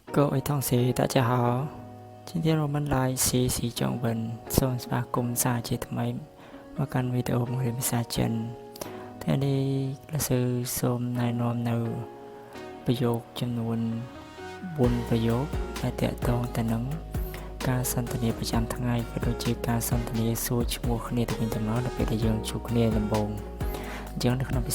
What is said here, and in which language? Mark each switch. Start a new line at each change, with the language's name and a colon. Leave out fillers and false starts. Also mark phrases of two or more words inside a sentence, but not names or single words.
Chinese: 各位同学，大家好。今天我们来学习中文，
Khmer: សូមស្វាគមន៍សាជាថ្មីមកកាន់វីដេអូបង្រៀនភាសាចិនថ្ងៃនេះលោកសិស្សសូមណែនាំនៅប្រយោគចំនួន4ប្រយោគដែលទាក់ទង ទៅនឹងការសន្ទនាប្រចាំថ្ងៃក៏ដូចជាការសន្ទនាសួរឈ្មោះគ្នាទៅវិញទៅមកនៅពេលដែលយើងជួបគ្នាដំបូងអញ្ចឹងនៅក្នុងភា